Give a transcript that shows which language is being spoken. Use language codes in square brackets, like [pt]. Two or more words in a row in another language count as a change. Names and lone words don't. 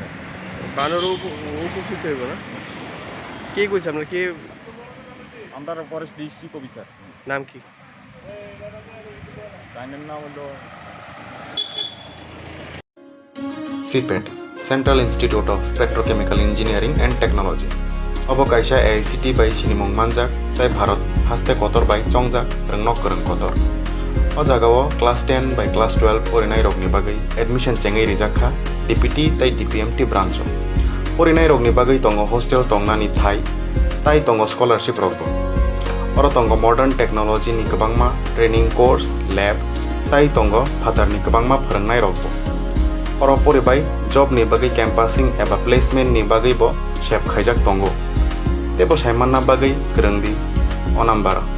[bn] বানর উপকৃত হইব না কে কইছে আপনার কে [en] আমরা forest district officer [bn] নাম কি তাইনের নাম হলো [trp] CPET Central Institute of Petrochemical Engineering and Technology Obo kaisa AICT bai sinimung manjak tai Bharat haste kotor bai chongjak rwngnok kwrung kotor o jagao class 10 bai class 12 porinai rokni bagai admission chengei rijakha DPT tai DPMT branch porinai rokni bagai tongo hostel tongnani tai tongo scholarship rokbo oro tongo [en] modern technology [trp] ni kwbangma [en] training course lab [trp] tai tongo phatar ni kwbangma phwrwngnai rokbo oro poribai job ni bagai campusing eba placement ni bagai bo chep khaijak tongo tebo saimanna bagai kwrungdi o number